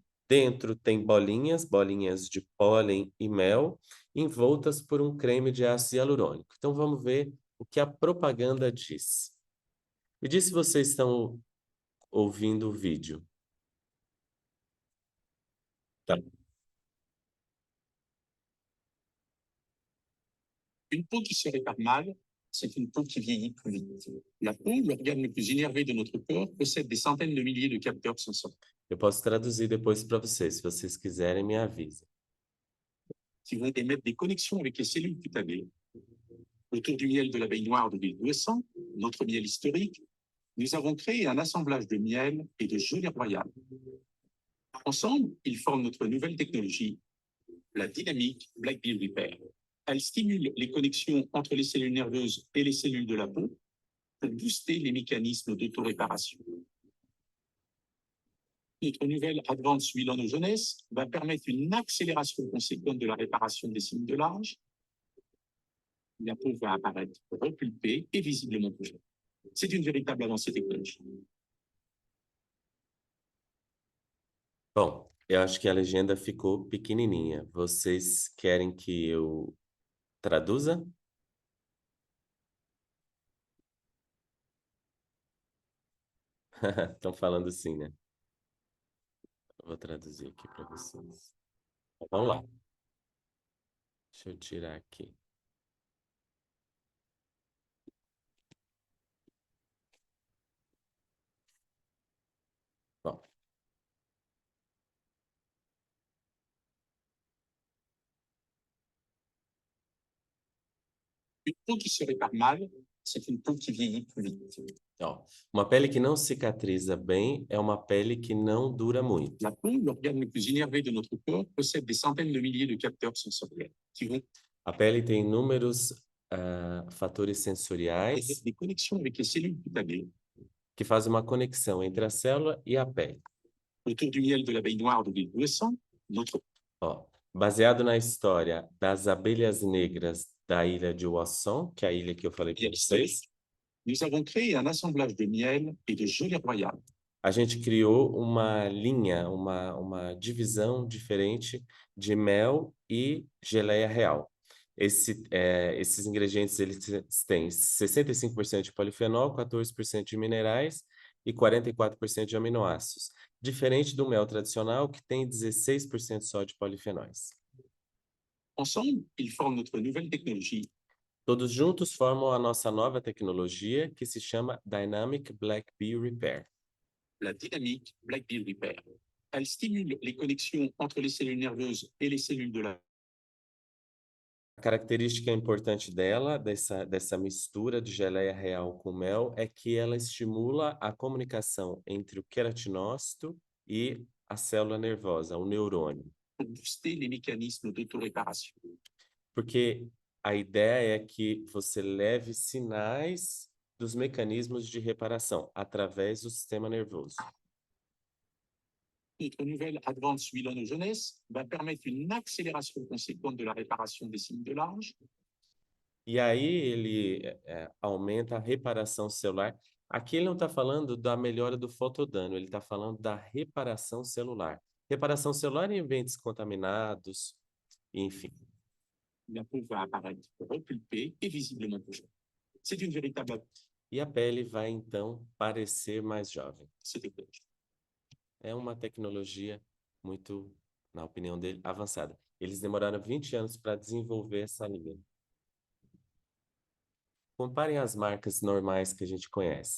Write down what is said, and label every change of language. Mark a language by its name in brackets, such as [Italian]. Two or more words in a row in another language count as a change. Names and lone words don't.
[Portuguese] Dentro tem bolinhas, bolinhas de pólen e mel, envoltas por um creme de ácido hialurônico. Então vamos ver o que a propaganda diz. Me diz se vocês estão ouvindo o vídeo. Tá. [French] Une peau qui se répare mal, c'est une peau qui vieillit plus vite. La peau, l'organe le plus énervé de notre corps, possède des centaines de milliers de capteurs sensoriels [Portuguese] Eu posso traduzir depois para vocês, se vocês quiserem, me avisem. [French] qui vont émettre des connexions avec les cellules cutanées. Autour du miel de l'abeille noire de l'île d'Ouessant, notre miel historique, nous avons créé un assemblage de miel et de gelée royale. Ensemble, ils forment notre nouvelle technologie, la dynamique Black Bead Repair. Elle stimule les connexions entre les cellules nerveuses et les cellules de la peau pour booster les mécanismes d'autoréparation. Notre nouvelle Advanced Jeunesse va permettre une accélération conséquente de la réparation des cellules de l'âge. La peau va apparaître repulpée et visiblement plus jeune. C'est une véritable avancée technologique. [Portuguese] Bom, eu acho que a legenda ficou pequenininha. Vocês querem que eu traduza? Estão falando assim, né? Eu vou traduzir aqui para vocês. Vamos lá. Deixa eu tirar aqui. Bom, [French] Une peau qui se répare mal, c'est une peau qui vieillit plus vite. [Portuguese] ó, uma pele que não cicatriza bem é uma pele que não dura muito. [French] La peau, l'organe le plus énervé de notre corps, possède des centaines de milliers de capteurs sensoriels qui vont [Portuguese] A pele tem inúmeros fatores [French] émettre [Portuguese] sensoriais [French] des connexions avec les cellules cutanées. [Portuguese] que fazem uma conexão entre a célula e a pele. [French] Autour du miel de l'abeille noire de l'île d'Ouessant, notre [Portuguese] Ó, baseado na história das abelhas negras da ilha de Ouessant, que é a ilha que eu falei para [French] miel [Portuguese] vocês, [French] historique, nous avons créé un assemblage de miel et de gelée royale. [Portuguese] a gente criou uma linha, uma divisão diferente de mel e geleia real. Esses ingredientes eles têm 65% de polifenol, 14% de minerais e 44% de aminoácidos. Diferente do mel tradicional, que tem 16% só de polifenóis. [French] Ensemble, ils forment notre nouvelle technologie, [Portuguese] Todos juntos formam a nossa nova tecnologia que se chama Dynamic Black Bee Repair. [French] la dynamique Black Bill Repair. Elle stimule les connexions entre les cellules nerveuses et les cellules de la [Portuguese] A característica importante dela, dessa mistura de geleia real com mel, é que ela estimula a comunicação entre o queratinócito e a célula nervosa, o neurônio. [French] pour booster les mécanismes d'autoréparation. [Portuguese] Porque a ideia é que você leve sinais dos mecanismos de reparação através do sistema nervoso. [French] Notre nouvelle Advanced Jeunesse va permettre une accélération conséquente de la réparation des cellules de Lange. [Portuguese] E aí ele aumenta a reparação celular. Aqui ele não está falando da melhora do fotodano, ele está falando da reparação celular. Reparação celular em ambientes contaminados, enfim. [French] La peau va apparaître repulpée et visiblement plus jeune. C'est une véritable [Portuguese] E a pele vai, então, parecer mais jovem. [French] technologie. [Portuguese] É uma tecnologia muito, na opinião dele, avançada. Eles demoraram 20 anos para desenvolver essa linha. Comparem as marcas normais que a gente conhece.